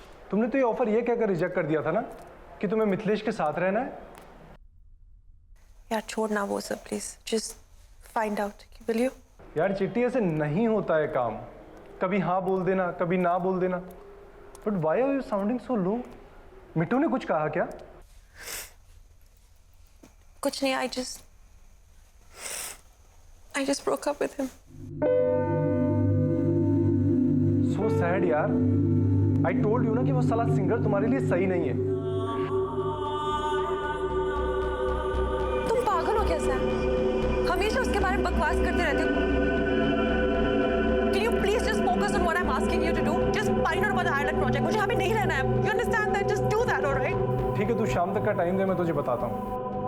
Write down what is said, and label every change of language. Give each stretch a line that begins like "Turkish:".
Hindi: तुमने तो ये ऑफर ये कहकर रिजेक्ट कर दिया था ना कि तुम्हें मिथिलेश के साथ रहना है। यार छोड़ ना वो सब
English: Please, just find out, will you?
Hindi: यार चिट्टी, ऐसे नहीं होता है काम। कभी हाँ बोल देना, कभी ना बोल देना।
English: But why are you sounding so low?
Hindi: मिट्टू ने कुछ कहा क्या? कुछ नहीं,
English: I just broke up with him. So sad
Hindi: यार।
English: I told you
Hindi: ना कि वो साला सिंगर तुम्हारे लिए सही नहीं है। तुम पागल हो क्या सैम? हमेशा उसके बारे में बकवास करते रहते हो।
English: Can you please just focus on what I'm asking you to do? Just find out about the island project.
Hindi: मुझे अभी नहीं रहना है।
English: You understand that? Just do that, alright?
Hindi: ठीक है, तू शाम तक का टाइम दे, मैं तुझे बताता हूँ।